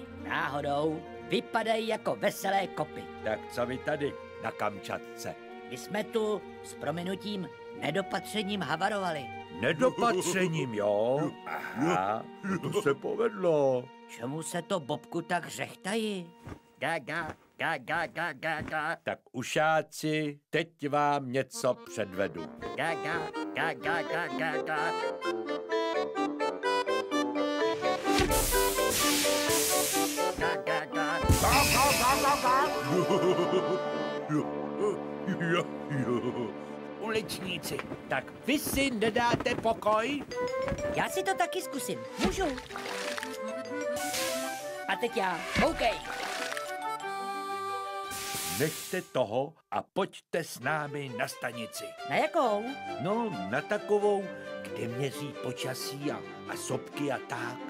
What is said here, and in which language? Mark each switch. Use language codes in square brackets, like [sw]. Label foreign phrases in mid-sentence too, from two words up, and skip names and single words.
[cs] Náhodou vypadají jako veselé kopy. Tak co vy tady na Kamčatce? My jsme tu s prominutím nedopatřením havarovali. Nedopatřením, jo? Aha, to se povedlo. Čemu se to, Bobku, tak řechtají? Gaga, gaga, gaga, gaga. Tak ušáci, teď vám něco předvedu. Gaga, gaga, gaga, gaga. Gaga, Uličníci, tak vy si nedáte pokoj? Já si to taky zkusím. Můžu? A teď já. Koukej. Nechte toho a pojďte s námi na stanici. Na jakou? No, na takovou, kde měří počasí a sopky a tak.